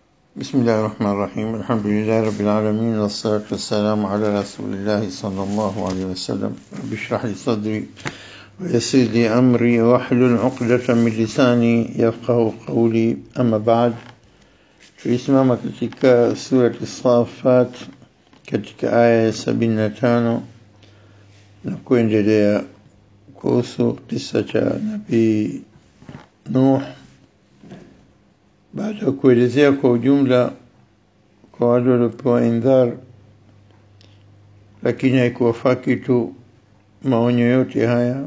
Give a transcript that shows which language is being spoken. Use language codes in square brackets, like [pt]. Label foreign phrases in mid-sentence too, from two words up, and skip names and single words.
[ar] بسم الله الرحمن الرحيم. الحمد لله رب العالمين، والصلاة والسلام على رسول الله صلى الله عليه وسلم. رب اشرح لي صدري ويسر لي أمري واحلل عقدة من لساني يفقه قولي. أما بعد، [sw] tulisimama katika surati Safat katika aya ya 75 na kuendelea kuhusu kisa cha Nabii Nuh, baada ya kuelezea kwa ujumla kwa wale waliopewa indhar, lakini haikuwafaa kitu maonyo yote haya.